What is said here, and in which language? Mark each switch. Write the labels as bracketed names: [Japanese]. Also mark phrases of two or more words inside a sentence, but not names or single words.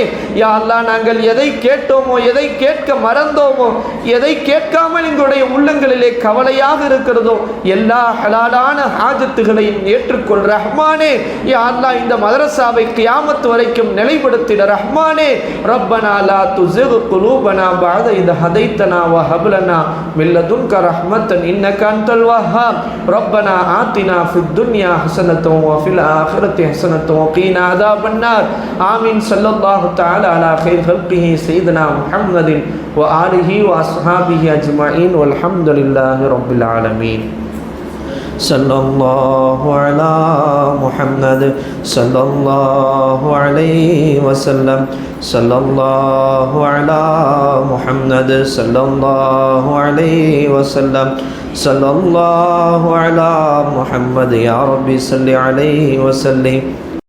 [Arabic] يا الله, [Tamil] நாங்கள் எதை கேட்டோமோ, எதை கேட்க மறந்தோமோ, எதை கேட்காமல் எங்களுடைய உள்ளங்களிலே கவலையாக இருக்கிறதோ எல்லா ஹலாலான ஹாஜத்துகளையும் ஏற்றுக்கொள் ரஹ்மானே. [Arabic] يا الله, [Tamil] இந்த மதரசாவை கியாமத் வரைக்கும் நிலைப்படுத்திட ரஹ்மானே. [Arabic] ربنا لا تزغ قلوبنا بعد إذ هديتنا وهب لنا من لدنك رحمة إنك أنت الوهاب ربنا آتنا في الدنيا حسنة وفي الآخرة حسنة وقنا عذاب النار آمين صلى الله تعالى على خير خلقه سيدنا محمد وآله وأصحابه أجمعين والحمد لله رب العالمين صلى الله على محمد صلى الله عليه وسلم صلى الله على محمد صلى الله عليه وسلم صلى الله على محمد يا ربي صل عليه وسلم